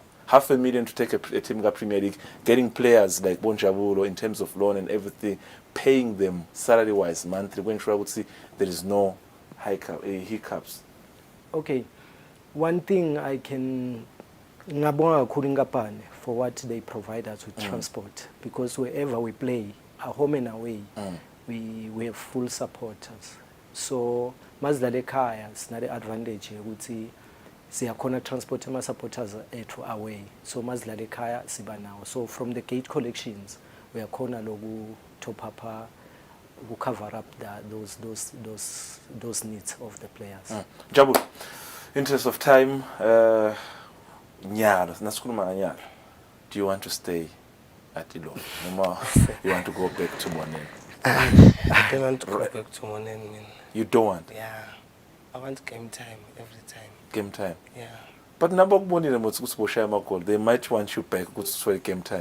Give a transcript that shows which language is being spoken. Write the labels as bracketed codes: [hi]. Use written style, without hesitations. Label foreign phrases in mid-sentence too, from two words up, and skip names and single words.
[en] Half a million to take a team to Premier League, getting players like Bonjabulo in terms of loan and everything, paying them salary-wise monthly, when I would see there is no hiccups. Okay, one thing I can for what they provide us with transport, because wherever we play, at home and away, we have full supporters. [zu] So mazidlala ekhaya sinale advantage ukuthi siyakhona transport ama supporters ethu away, so mazidlala ekhaya siba nawo. [en] So from the gate collections [zu] uyakhona loku [en] top up cover up those needs of the players. Jabu, interest of time, [zu] Nyalo, nasikhuluma nganyalo. [en] Do you want to stay at Ilo? Noma you want to go back to Monen? I don't want to go back to Monen. You don't want? Yeah. I want game time every time. Game time? Yeah. But number they might want you back for game time.